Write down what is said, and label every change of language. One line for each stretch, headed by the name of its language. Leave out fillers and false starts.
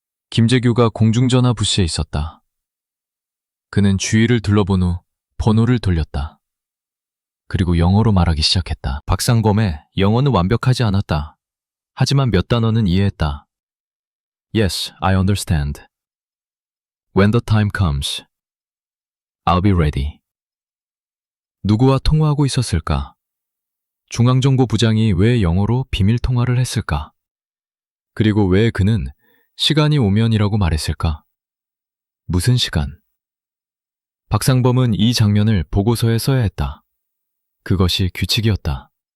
Korean: 김재규가 공중전화 부스에 있었다. 그는 주위를 둘러본 후 번호를 돌렸다. 그리고 영어로 말하기 시작했다. 박상범의 영어는 완벽하지 않았다. 하지만 몇 단어는 이해했다.
English: Yes, I understand. When the time comes, I'll be ready.
Korean: 누구와 통화하고 있었을까? 중앙정보부장이 왜 영어로 비밀 통화를 했을까? 그리고 왜 그는 시간이 오면이라고 말했을까? 무슨 시간? 박상범은 이 장면을 보고서에 써야 했다. 그것이 규칙이었다.